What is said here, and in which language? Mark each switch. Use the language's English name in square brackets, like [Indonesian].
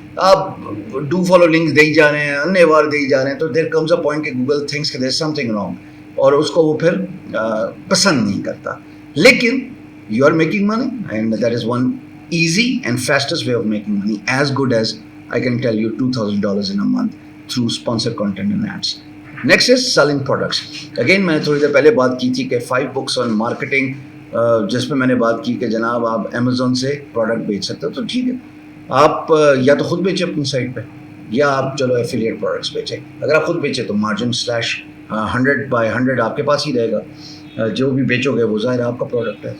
[Urdu] آپ do follow link دے ہی جا رہے ہیں, انیہ وار دے ہی جا رہے ہیں, تو [English] there comes a point [Urdu] کہ گوگل تھنکس کہ [English] there is something wrong, [Urdu] اور اس کو وہ پھر پسند نہیں کرتا. [English] لیکن you are making money and that is one easy and fastest way of making money, as good as I can tell you $2,000 in a month through sponsored content and ads. Next is selling products. [Urdu] Again میں نے تھوڑی دیر پہلے بات کی تھی کہ [English] 5 books on marketing, [Urdu] جس میں نے بات کی کہ جناب آپ Amazon سے پروڈکٹ بیچ سکتے ہو, تو ٹھیک ہے آپ یا تو خود بیچیں اپنی سائٹ پہ, یا آپ چلو ایفیلیٹ پروڈکٹس بیچیں. اگر آپ خود بیچیں تو مارجن /100/100 آپ کے پاس ہی رہے گا, جو بھی بیچو گے وہ ظاہر آپ کا پروڈکٹ ہے.